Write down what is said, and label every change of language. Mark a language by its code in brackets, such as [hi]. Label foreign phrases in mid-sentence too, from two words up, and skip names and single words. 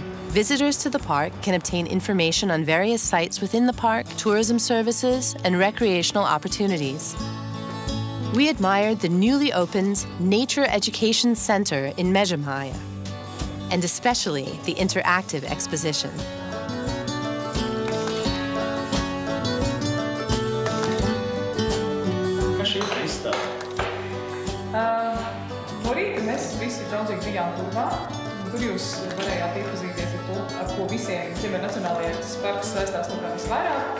[en] Visitors to the park can obtain information on various sites within the park, tourism services, and recreational opportunities. We admired the newly opened Nature Education Center in Meža Māja, and especially the interactive exposition. [lv] Kas šī ir izstāde? No rīta mēs visi draudzīgi bijām turvā. Tur jūs varējāt iepazīties ar to, ar ko visiem Kemeri Nacionālajais parks saistās no kā visvairāk.